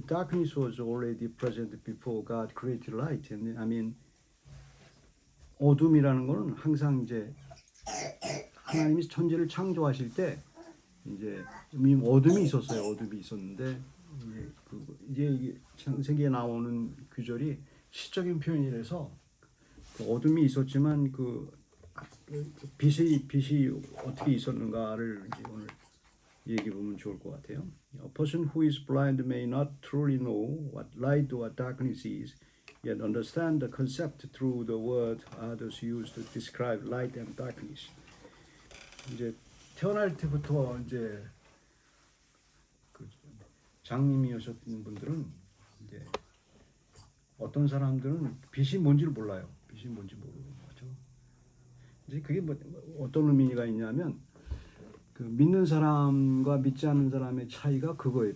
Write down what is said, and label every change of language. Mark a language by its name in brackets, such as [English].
[English] darkness was already present before God created light. And I mean [Korean] 어둠이라는 거는 항상 이제 하나님이 천지를 창조하실 때 이제 이미 어둠이 있었어요. 어둠이 있었는데 이제 이게 창세기에 나오는 구절이 시적인 표현이라서 그 어둠이 있었지만 그 빛이 어떻게 있었는가를 이제 오늘 얘기해 보면 좋을 것 같아요. [English] A person who is blind may not truly know what light or darkness is, yet understand the concept through the word others use to describe light and darkness. [Korean] 이제 태어날 때부터 이제 그 장님이셨던 분들은 이제 어떤 사람들은 빛이 뭔지를 몰라요. 빛이 뭔지 모르고 그렇죠. 이제 그게 뭐 어떤 의미가 있냐면 그 믿는 사람과 믿지 않는 사람의 차이가 그거예요.